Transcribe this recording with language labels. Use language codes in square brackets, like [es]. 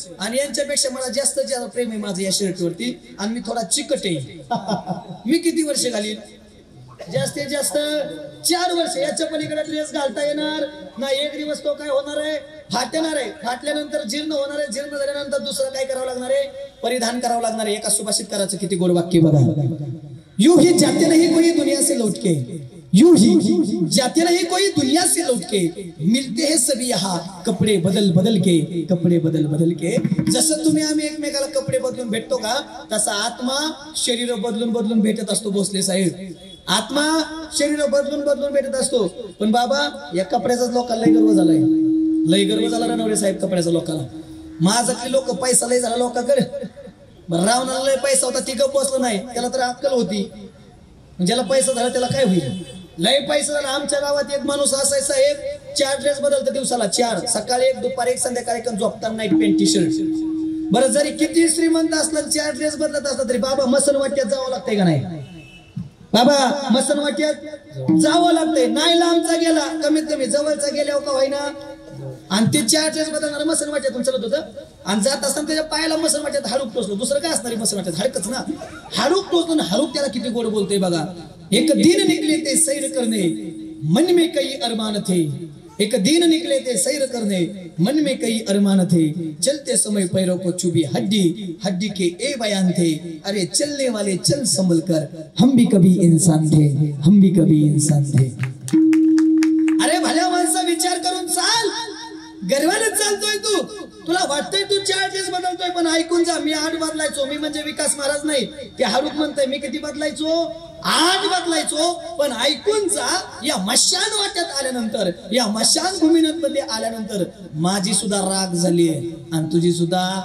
[mr] आणि यांच्यापेक्षा मला जास्त प्रेम आहे माझं या शर्टवरती, आणि मी थोडा चिकट आहे, मी किती वर्ष घालील, जास्तीत जास्त 4 वर्ष. याच्या पलीकडे ड्रेस घालता येणार नाही. एक दिवस तो काय होणार आहे, फाटणार आहे, फाटल्यानंतर जीर्ण होणार आहे, जीर्ण झाल्यानंतर दुसरं काय करावं लागणार आहे, परिधान करावं लागणार आहे. एका सुभाषित करायचं किती गोड वाक्य बघा. [hi] यूं ही जाते नहीं कोई दुनिया से लौट के, यूं ही जाते नहीं कोई दुनिया से लौट के, मिलते हैं सभी यहाँ कपडे बदल बदल के, कपडे बदल बदल के. [mr] जसं तुम्ही आम्ही एकमेकाला कपडे बदलून भेटतो का, तसा आत्मा शरीर बदलून बदलून भेटत असतो. भोसले साहेब, आत्मा शरीर बदलून बदलून भेटत असतो. पण बाबा या कपड्याचाच लोकांना लय गर्व झालाय, लय गर्व झाला रणवडे साहेब कपड्याचा लोकांना. माझातली लोक पैसा लय झाला लोकांकडे. रावणाला लय पैसा होता, ती गप बसलं नाही, त्याला तर अक्कल होती. ज्याला पैसा झाला त्याला काय होईल, लय पैसा झाला. आमच्या गावात एक माणूस असायचा साहेब, 4 ड्रेस बदलतो दिवसाला, 4, सकाळी 1, दुपारी 1, संध्याकाळी 1, झोपताना नाईट पॅन्ट टी शर्ट. बरं जरी किती श्रीमंत असलं 4 ड्रेस बदलत असला तरी बाबा मसन वाट्यात जावं लागतंय का नाही, बाबा मसन वाट्यात जावं लागतंय. नाही लांबचा गेला कमीत कमी जवळचा गेल्यावर का होईना. आणि ते 4 ड्रेस बदलणार मसन वाट्यातून चलत होतं, आणि जात असताना त्याच्या पायाला मसन वाट्यात हाडूक टोचलो. दुसरं काय असणार मसन वाट्यात, हाडकच ना. हाडूक टोचलो ना, हाडूक त्याला किती गोड बोलतोय बघा. [hi] एक दिन निकले ते सैर करणे, मन में कई अरमान थे. एक दिन निकले थे सैर करने, मन में कई अरमान थे. चलते समय पैरों को चुभी हड्डी, हड्डी के ए बयान थे. अरे चलने वाले चल संभल कर, हम भी कभी इंसान थे, हम भी कभी इंसान थे. [mr] अरे भल्या माणसा विचार करून चाल, गर्वाने चालतोय तू. तुला वाटतंय तू 40 बदलतोय, पण ऐकून जा, मी 8 बदलायचो. मी म्हणजे विकास महाराज नाही, ते हारूक म्हणतोय. मी किती बदलायचो? 8 बदलायचो. पण ऐकून जा, या मशान वाट्यात आल्यानंतर, या मशान भूमीमध्ये आल्यानंतर माझी सुद्धा राग झाली आणि तुझी सुद्धा.